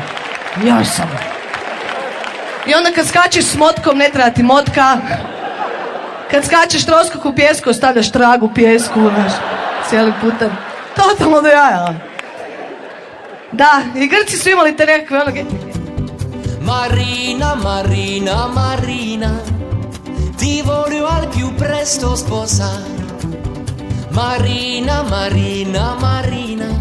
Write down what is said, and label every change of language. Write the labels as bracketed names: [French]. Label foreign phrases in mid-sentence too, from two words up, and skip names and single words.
[Croatian] Ja sam. I onda kad skačeš s motkom, ne treba ti motka. Kad skačeš troskok u pjesku, ostavljaš trag u pjesku, znaš, cijeli putem. Totalno do jaja. Da, i Grci su imali te nekakve onoge. [Italian] Marina, Marina, Marina, ti voglio al più presto sposare. Marina, Marina, Marina,